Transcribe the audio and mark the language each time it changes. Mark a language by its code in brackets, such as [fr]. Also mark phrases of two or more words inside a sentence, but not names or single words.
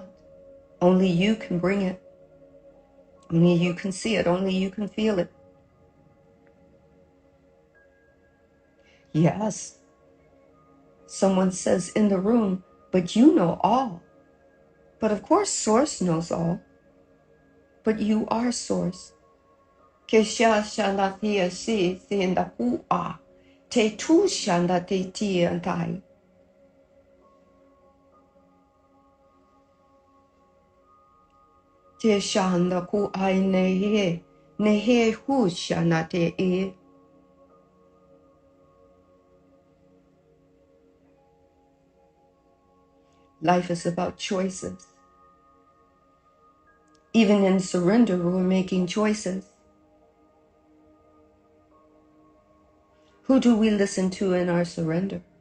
[en] Only you can bring it. Only you can see it. Only you can feel it. Yes. Someone says in the room, but you know all. But of course, Source knows all. But you are Source. Kesha shanathia si thinda ua. Te tu shanda te ti antai. Te shanda ku ai nehe. Nehe hu shana te e. Life is about choices. Even in surrender, we're making choices. Who do we listen to in our surrender?